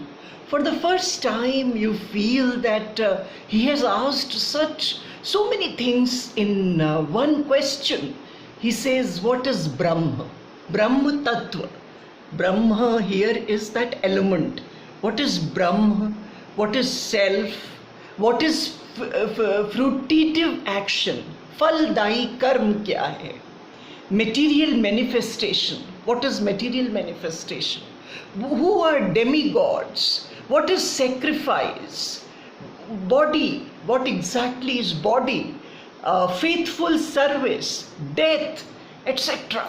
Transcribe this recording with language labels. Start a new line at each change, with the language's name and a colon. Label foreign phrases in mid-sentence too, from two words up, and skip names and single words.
English: For the first time, you feel that he has asked so many things in one question. He says, what is Brahma?
Sanskrit: ब्रह्म तत्त्व.
English: Brahma here is that element. What is Brahma? What is self? What is fruitive action?
Hindi: फलदायी कर्म क्या है?
English: Material manifestation. What is material manifestation? Who are demigods? What is sacrifice? Body. What exactly is body? Faithful service, death, etc.